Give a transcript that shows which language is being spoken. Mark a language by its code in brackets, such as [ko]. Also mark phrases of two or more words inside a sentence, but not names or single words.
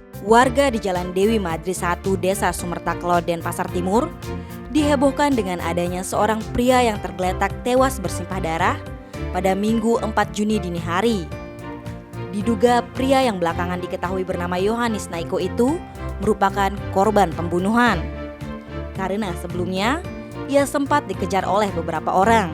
[id] Warga di Jalan Dewi Madri 1, Desa Sumerta-Kelod, Denpasar Timur dihebohkan dengan adanya seorang pria yang tergeletak tewas bersimpah darah pada Minggu 4 Juni dini hari. Diduga pria yang belakangan diketahui bernama Yohanes Naiko itu merupakan korban pembunuhan. Karena sebelumnya ia sempat dikejar oleh beberapa orang.